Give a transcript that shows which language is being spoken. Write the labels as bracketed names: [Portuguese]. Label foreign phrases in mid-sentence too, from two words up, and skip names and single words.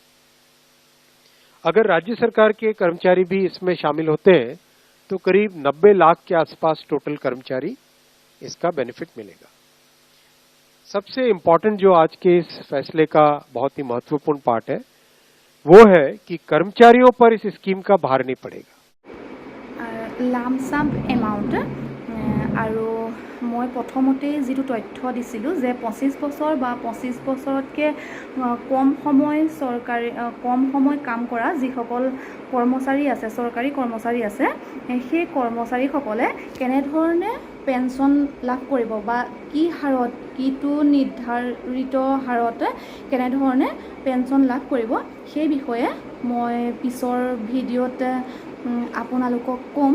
[Hindi] अगर राज्य सरकार के कर्मचारी भी इसमें शामिल होते हैं तो करीब 90 लाख के आसपास टोटल कर्मचारी इसका बेनिफिट मिलेगा। सबसे इंपॉर्टेंट जो आज के इस फैसले का बहुत ही महत्वपूर्ण पार्ट है वो है कि कर्मचारियों पर इस स्कीम का भार नहीं पड़ेगा। [English] lump sum amount [Assamese] আৰু মই প্ৰথমতে যিটো তথ্য দিছিলোঁ যে 25 বছৰ বা 25 বছৰতকৈ কম সময় কাম কৰা যিসকল কৰ্মচাৰী আছে, চৰকাৰী কৰ্মচাৰী আছে, সেই কৰ্মচাৰীসকলে কেনেধৰণে পেঞ্চন লাভ কৰিব বা কি হাৰত, কিটো নিৰ্ধাৰিত হাৰত কেনেধৰণে পেঞ্চন লাভ কৰিব সেই বিষয়ে মই পিছৰ ভিডিঅ'ত আপোনালোকক ক'ম।